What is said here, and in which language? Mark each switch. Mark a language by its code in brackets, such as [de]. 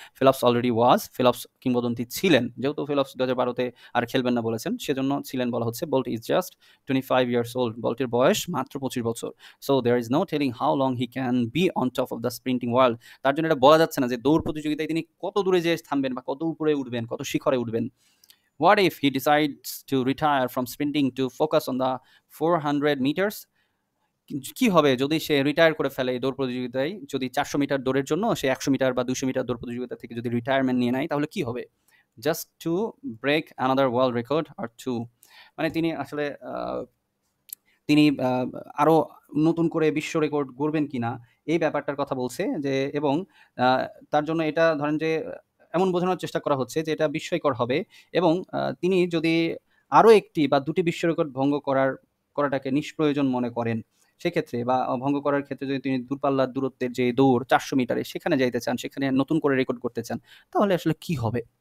[bn] Phelps কিংবদন্তি ছিলেন। যেহেতু ফেলপস 2012-তে আর খেলবেন না বলেছেন, সেজন্য ছিলেন বলা হচ্ছে। [en] Bolt is just 25 years old. [bn] বোল্টের বয়স মাত্র 25 বছর। [en] So there is no telling how long he can be on top of the sprinting world. [bn] তার জন্য এটা বলা যাচ্ছে না যে দৌড় প্রতিযোগিতায় তিনি কত দূরে যেয়ে থামবেন বা কত উপরে উঠবেন, কত শিখরে উঠবেন। [en] What if he decides to retire from sprinting to focus on the 400 meters? [bn] কি হবে যদি সে রিটায়ার করে ফেলে এই দৌড় প্রতিযোগিতায়? যদি 400 মিটার দৌড়ের জন্য সে 100 মিটার বা 200 মিটার দৌড় প্রতিযোগিতা থেকে যদি রিটায়ারমেন্ট নিয়ে নেয় তাহলে কি হবে? [en] Just to break another world record or two. [bn] মানে তিনি আসলে তিনি আরো নতুন করে বিশ্ব রেকর্ড গড়বেন কিনা এই ব্যাপারটার কথা বলছে যে, এবং তার জন্য এটা ধরেন যে এমন বোঝানোর চেষ্টা করা হচ্ছে যে এটা বিস্ময়কর হবে, এবং তিনি যদি আরো একটি বা দুটি বিশ্ব রেকর্ড ভঙ্গ করাটাকে নিষ্প্রয়োজন মনে করেন সেক্ষেত্রে, বা ভঙ্গ করার ক্ষেত্রে যদি তিনি দূরপাল্লার দূরত্বের যে দৌড় 400 মিটারে সেখানে যাইতে চান, সেখানে নতুন করে রেকর্ড করতে চান, তাহলে আসলে কি হবে?